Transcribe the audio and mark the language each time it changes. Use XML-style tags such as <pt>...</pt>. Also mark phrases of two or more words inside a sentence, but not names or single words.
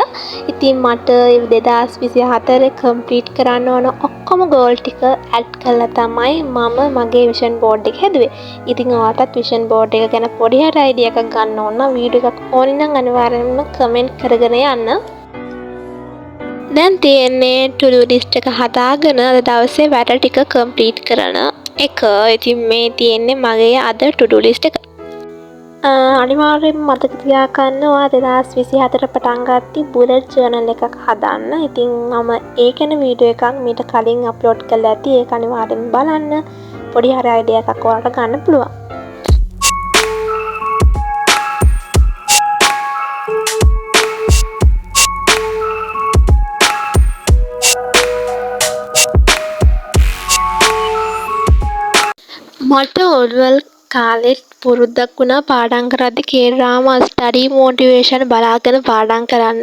<si>ඉතින් මට 2024 කම්ප්ලීට් කරන්න ඕන ඔක්කොම ගෝල් ටික ඇඩ් කරලා තමයි මම මගේ</si> <en>vision board</en> <si>එක හැදුවේ. ඉතින් ඔයාලටත්</si> <en>vision board</en> <si>එක ගැන පොඩි හරි අයිඩියා එකක් ගන්න ඕන නම් වීඩියෝ එකක් ඕනේ නම් අනිවාර්යෙන්ම කමෙන්ට් කරගෙන යන්න. දැන් තියෙන්නේ</si> <en>to do list</en> <si>එක හදාගෙන අද දවසේ වැඩ ටික කම්ප්ලීට් කරන එක. ඉතින් මේ තියෙන්නේ මගේ අද</si> <en>to do list</en> <si>එක. අනිවාර්යෙන්ම මතක තියාගන්න ඔයා 2024 පටන් ගත්තී</si> <en>bullet journal</en> <si>එකක් හදන්න. ඉතින් මම ඒ ගැන වීඩියෝ එකක් මීට කලින් අප්ලෝඩ් කරලා ඇති. ඒක අනිවාර්යෙන්ම බලන්න. පොඩි හරි අයිඩියා එකක් ඔයාලට ගන්න පුළුවන්. මට ඔල්වල් කාලෙත් පුරුද්දක් වුණා පාඩම් කරද්දි කේරාම</si> <en>study motivation</en> <si>බලාගෙන පාඩම් කරන්න.</si>